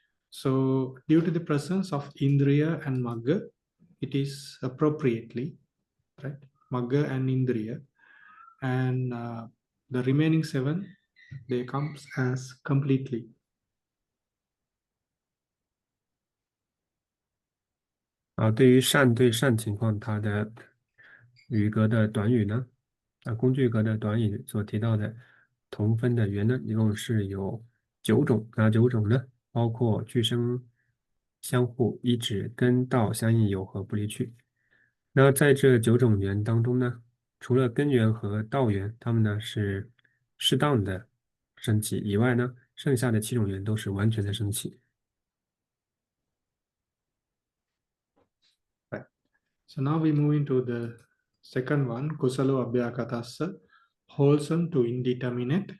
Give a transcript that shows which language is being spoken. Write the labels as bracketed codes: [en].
[en] So due to the presence of Indriya and Magga, it is appropriately, right? Magga and Indriya. And the remaining 7, they comes as completely. [zh] 对于善对善情况，它的语格的短语呢，工具格的短语所提到的同分的缘呢，一共是有9种。哪9种呢？包括俱生、相互、依止、根、道相应有和不离去。那在这9种缘当中呢，除了根缘和道缘，它们呢是适当的升起以外呢，剩下的7种缘都是完全的升起。 [en] Right. So now we move into the second one, Kusalo Abhyakatassa, wholesome to indeterminate.